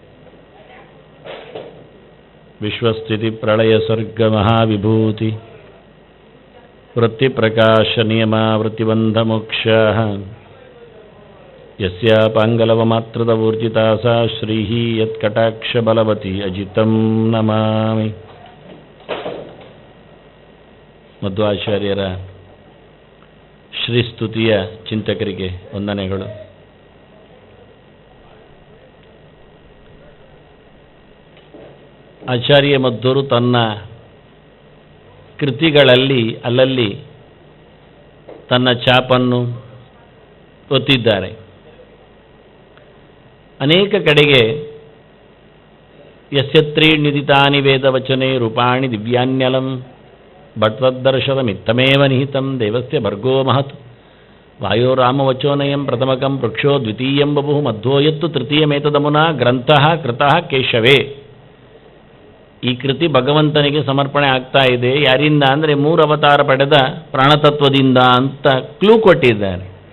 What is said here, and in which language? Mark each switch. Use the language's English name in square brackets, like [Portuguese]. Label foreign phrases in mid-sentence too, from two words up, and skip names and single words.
[Sanskrit] विश्वस्थितिप्रलयसर्गमहाविभूति वृत्तिप्रकाशनियमावृत्तिबन्धमोक्षाः यस्यापाङ्गलवमात्रतवूर्जिता सा श्रीः यत्कटाक्षबलवती अजितं नमामि। [Kannada] ಮಧ್ವಾಚಾರ್ಯರ ಶ್ರೀಸ್ತುತಿಯ ಚಿಂತಕರಿಗೆ ವಂದನೆಗಳು. ಆಚಾರ್ಯ ಮಧ್ವರು ತನ್ನ ಕೃತಿಗಳಲ್ಲಿ ಅಲ್ಲಲ್ಲಿ ತನ್ನ ಛಾಪನ್ನು ಒತ್ತಿದ್ದಾರೆ. ಅನೇಕ ಕಡೆಗೆ [Sanskrit] ಯಸ್ಯತ್ರೀಣ್ಯುದಿತಾನಿ ವೇದವಚನೆ ರೂಪಾಣಿ ದಿವ್ಯಾನ್ಯಲಂ ಭಟ್ತದ್ದರ್ಶನಮಿತ್ತಮೇವ ನಿಹಿತಂ ದೇವಸ್ಯ ಭರ್ಗೋ ಮಹತ್ ವಾಯೋರಾಮವಚೋನಯಂ ಪ್ರಥಮಕಂ ವೃಕ್ಷೋ ದ್ವಿತೀಯಂ ಬಭುಃ ಮಧ್ವೋ ಯತ್ತು ತೃತೀಯಮೇತದಮುನಾ ಗ್ರಂಥಃ ಕೃತಃ ಕೇಶವೇ. [Kannada] ಈ ಕೃತಿ ಭಗವಂತನಿಗೆ ಸಮರ್ಪಣೆ ಆಗ್ತಾ ಇದೆ. ಯಾರಿಂದ ಅಂದರೆ 3 ಅವತಾರ ಪಡೆದ ಪ್ರಾಣತತ್ವದಿಂದ ಅಂತ ಕ್ಲೂ ಕೊಟ್ಟಿದ್ದಾರೆ.